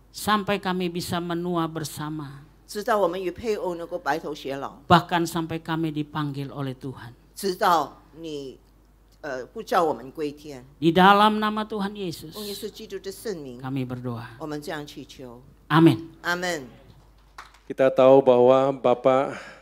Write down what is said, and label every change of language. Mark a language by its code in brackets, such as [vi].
[id] Sampai kami bisa menua bersama. [zh] 直到我们与配偶能够白头偕老， [id] Bahkan sampai kami dipanggil oleh Tuhan. [zh] 直到你不叫我们归天。 [id] Di dalam nama Tuhan Yesus, [zh] 奉耶稣基督的圣名， [id] kami berdoa. [zh] 我们这样祈求， [id] Amin. [zh] 阿门。 [id] Kita tahu bahwa Bapak